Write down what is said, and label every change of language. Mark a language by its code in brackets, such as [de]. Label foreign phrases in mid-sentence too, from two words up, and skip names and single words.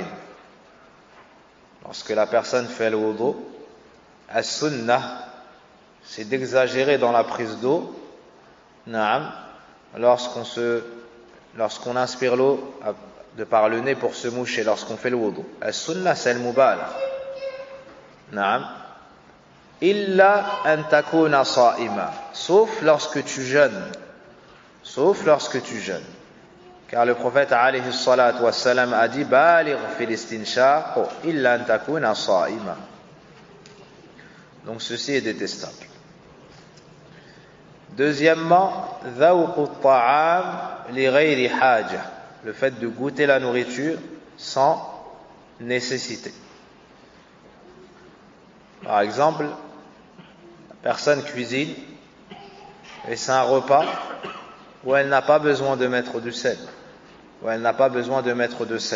[fr] Lorsque la personne fait le wudu, as-sunnah, c'est d'exagérer dans la prise d'eau, na'am, lorsqu'on inspire l'eau de par le nez pour se moucher, lorsqu'on fait le wudu. As-sunnah, c'est le mubalagh. [ar] نعم إلا أن تكون صائمة, [fr] sauf lorsque tu jeûnes. Sauf lorsque tu jeûnes. Car le prophète [ar] عليه الصلاة والسلام [fr] a dit [ar] بالغ في الاستنشاق إلا أن تكون صائما. [fr] Donc ceci est détestable. Deuxièmement, [ar] ذوق الطعام لغير حاجة, [fr] le fait de goûter la nourriture sans nécessité. Par exemple, la personne cuisine et c'est un repas où elle n'a pas besoin de mettre du sel, où elle n'a pas besoin de mettre de sel.